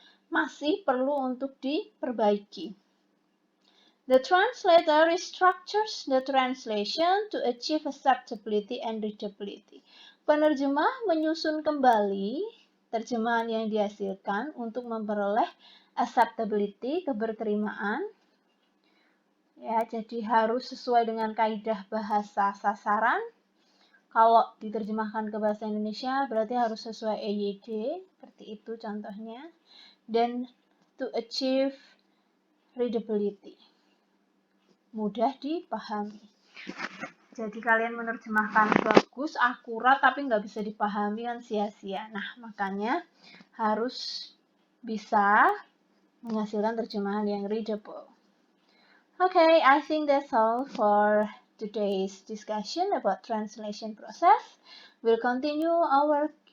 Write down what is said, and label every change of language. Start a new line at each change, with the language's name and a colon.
Indonesian: Masih perlu untuk diperbaiki.
English: The translator restructures the translation to achieve acceptability and readability.
Indonesian: Penerjemah menyusun kembali terjemahan yang dihasilkan untuk memperoleh acceptability, keberterimaan. Ya, jadi harus sesuai dengan kaidah bahasa sasaran. Kalau diterjemahkan ke bahasa Indonesia berarti harus sesuai EYD, seperti itu contohnya.
English: Dan to achieve readability.
Indonesian: Mudah dipahami. Jadi kalian menerjemahkan bagus, akurat, tapi nggak bisa dipahami kan sia-sia. Nah, makanya harus bisa menghasilkan terjemahan yang readable.
English: Okay, I think that's all for today's discussion about translation process. We'll continue our